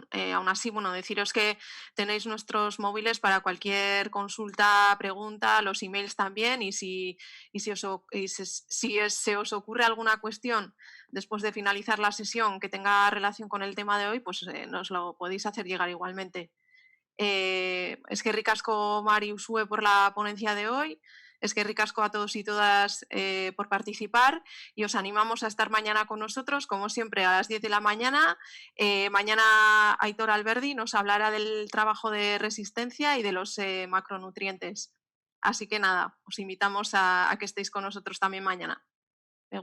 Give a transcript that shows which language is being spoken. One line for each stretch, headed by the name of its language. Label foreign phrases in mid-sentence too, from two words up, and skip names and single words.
Spanish: Aún así, bueno, deciros que tenéis nuestros móviles para cualquier consulta, pregunta, los emails también, y si se os ocurre alguna cuestión después de finalizar la sesión que tenga relación con el tema de hoy, pues nos lo podéis hacer llegar igualmente.
Basque: Eskerrik asko
Spanish: Mari Ushue por la ponencia de hoy.
Basque: Eskerrik asko
Spanish: a todos y todas por participar y os animamos a estar mañana con nosotros, como siempre, a las 10 de la mañana. Mañana Aitor Alberdi nos hablará del trabajo de resistencia y de los macronutrientes. Así que nada, os invitamos a que estéis con nosotros también mañana.